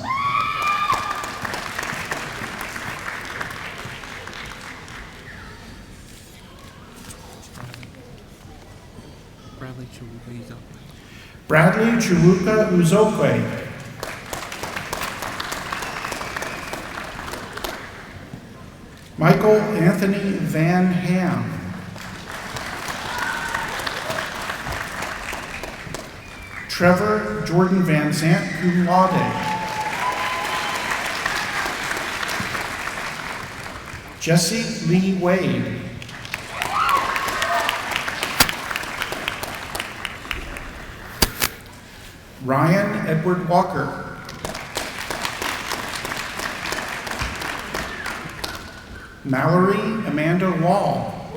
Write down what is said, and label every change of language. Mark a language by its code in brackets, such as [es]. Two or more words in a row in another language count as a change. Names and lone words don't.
[en] Bradley Chiruka Uzokwe. Michael Anthony Van Ham. Trevor Jordan Van Zant, [la] cum laude. [en] Jesse Lee Wade. Ryan Edward Walker. Mallory Amanda Wall.